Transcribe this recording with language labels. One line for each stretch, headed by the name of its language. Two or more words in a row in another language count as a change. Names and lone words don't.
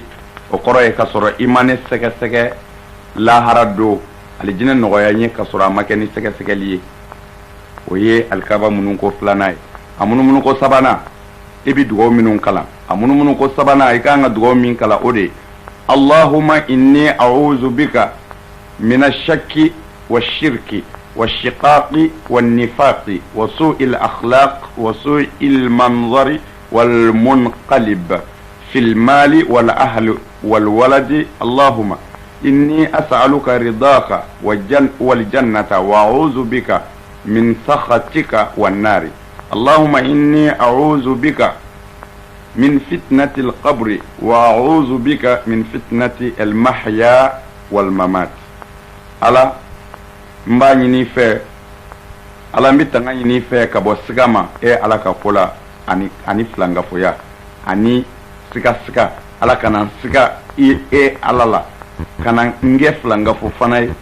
Bambara: o kɔrɔ ye ka sɔrɔ i ma ne sɛgɛsɛgɛ lahara do alijinɛ nɔgɔya n ye ka sɔrɔ a ma kɛ ni sɛgɛsɛgɛli ye. o ye alikaba minnu ko filanan ye. a munumunu ko sabanan i bi dugawu minnu kalan. a munumunu ko sabanan i kan ka dugawu min kalan o de
Arabic: اللهم إني أعوذ بك من الشك والشرك والشقاق والنفاق وسوء الأخلاق وسوء المنظر والمنقلب في المال والأهل والولد. اللهم إني أسألك رضاك والجنة وأعوذ بك من سخطك والنار. اللهم إني أعوذ بك من فتنة القبر وأعوذ بك من فتنة المحيا والممات.
Bambara: ala n b'a ɲini fɛ ala n bɛ tanga ɲini fɛ ka bɔ siga ma e ala ka ko la ani filangafoya ani siga ala kana siga e ala la kana n kɛ filangafo fana ye.